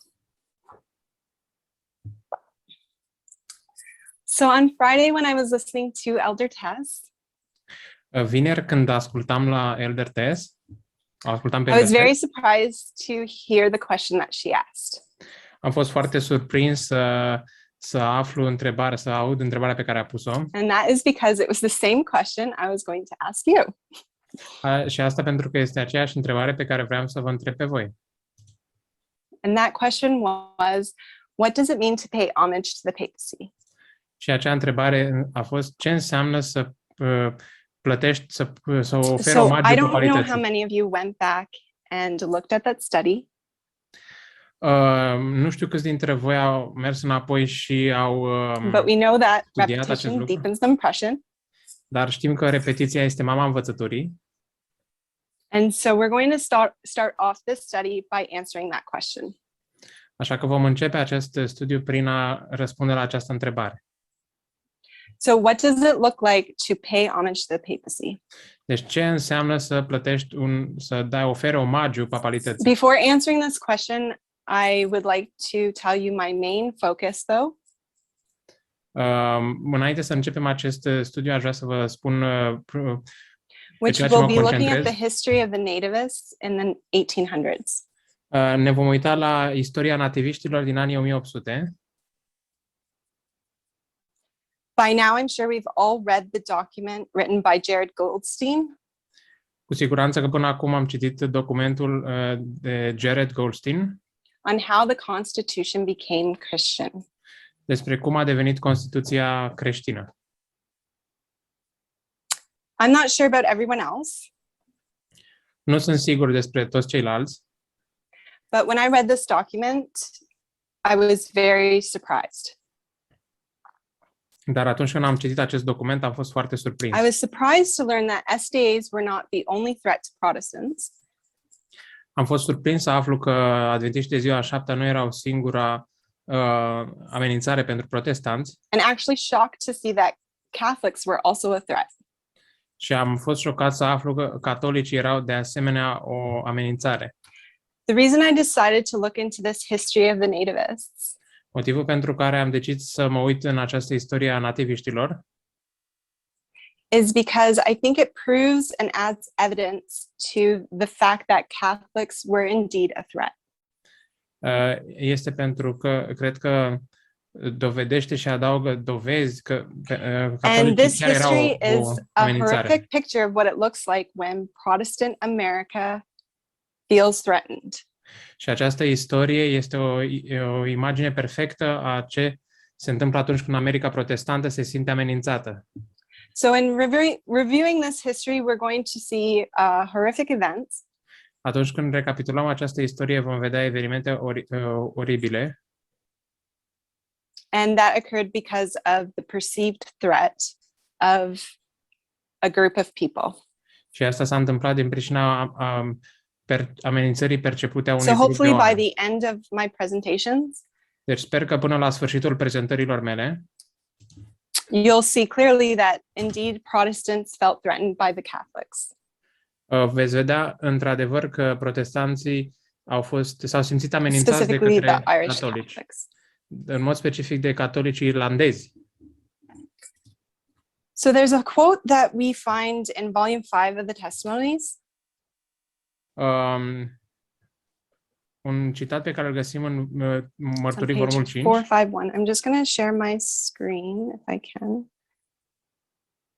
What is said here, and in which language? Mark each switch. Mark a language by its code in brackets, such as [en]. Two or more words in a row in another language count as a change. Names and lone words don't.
[en] So on Friday, when I was listening to Elder Tess, [ro] Vineri, când ascultam la Elder Tess, ascultam pe [en] I was Elder very Tess, surprised to hear the question that she asked. [ro] am fost foarte surprins să aflu întrebarea, să aud întrebarea pe care a pus-o. [en] And that is because it was the same question I was going to ask you. [ro] Și asta pentru că este aceeași întrebare pe care vreau să vă întreb pe voi. [en] And that question was, what does it mean to pay homage to the papacy? [ro] Și acea întrebare a fost: ce înseamnă să plătești, să oferi [en] So I [ro] omagiu [en] don't know how [ro] papalității? [en] many of you went back and looked at that study. [ro] Nu știu câți dintre voi au mers înapoi și au [en] But we know that [ro] studiat acest [en] repetition [ro] lucru, [en] deepens the impression. [ro] dar știm că repetiția este mama învățăturii. [en] And so we're going to start off this study by answering that question. [ro] Așa că vom începe acest studiu prin a răspunde la această întrebare. [en] So what does it look like to pay homage to the papacy? [ro] Deci ce înseamnă să plătești oferi omagiu papalității? [en] Before answering this question, I would like to tell you my main focus though. [ro] Înainte să începem acest studiu, aș vrea să vă spun [en] Which [ro] ceea ce [en] will [ro] mă [en] be looking at [ro] concentrez. [en] the history of the nativists in the 1800s. [ro] Ne vom uita la istoria nativiștilor din anii 1800. [en] By now, I'm sure we've all read the document written by Goldstein. [ro] Cu siguranță că până acum am citit documentul de Goldstein [en] On how the Constitution became Christian. [ro] despre cum a devenit Constituția creștină. [en] I'm not sure about everyone else, [ro] Nu sunt sigur despre toți ceilalți, [en] but when I read this document, I was very surprised. [ro] dar atunci când am citit acest document am fost foarte surprins. [en] I was surprised to learn that SDAs were not the only threat to Protestants. [ro] Am fost surprins să aflu că adventiștii de ziua a șaptea nu erau singura amenințare pentru protestanți. [en] And actually shocked to see that Catholics were also a threat. [ro] Și am fost șocat să aflu că catolicii erau de asemenea o amenințare. [en] The reason I decided to look into this history of the nativists [ro] Motivul pentru care am decis să mă uit în această istorie a nativiștilor [en] is because I think it proves and adds evidence to the fact that Catholics were indeed a threat. [ro] este pentru că cred că dovedește și adaugă dovezi că [en] And [ro] catolicii [en] this [ro] chiar erau [en] history is [ro] o [en] a [ro] amenințare. [en] horrific picture of what it looks like when Protestant America feels threatened. [ro] Și această istorie este o imagine perfectă a ce se întâmplă atunci când America protestantă se simte amenințată. [en] So in reviewing this history, we're going to see horrific events. [ro] Atunci când recapitulăm această istorie, vom vedea evenimente oribile. [en] And that occurred because of the perceived threat of a group of people. [ro] Și asta s-a întâmplat din pricina amenințării percepute a unui [en] So [ro] grup de [en] hopefully by [ro] oameni. [en] the end of my presentations, [ro] Deci sper că până la sfârșitul prezentărilor mele [en] you'll see clearly that indeed Protestants felt threatened by the Catholics. [ro] veți vedea într-adevăr că protestanții s-au simțit amenințați de [en] Specifically [ro] către [en] the Irish [ro] catolici, [en] Catholics. [ro] în mod specific de catolicii irlandezi. [en] So there's a quote that we find in volume 5 of the Testimonies. [ro] Un citat pe care îl găsim în Mărturii, [en] On page [ro] volumul 5. [en] 451. I'm just going to share my screen if I can.